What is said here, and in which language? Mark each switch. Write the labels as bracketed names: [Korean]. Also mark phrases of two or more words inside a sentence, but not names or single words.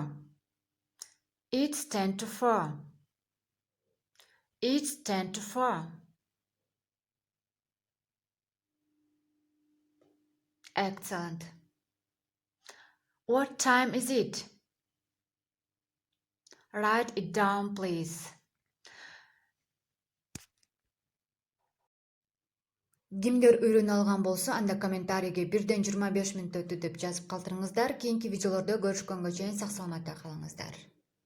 [English] It's 10 to 4. It's 10 to 4. Excellent. What time is it? Write it down, please. [Kyrgyz] Кимдер үйрөнө алган болсо, анда комментарийге 1-25 мүнөт өтү деп жазып калтырыңыздар. Кийинки видеолордо көрүшкөнгө чейин сак саламатта калыңыздар.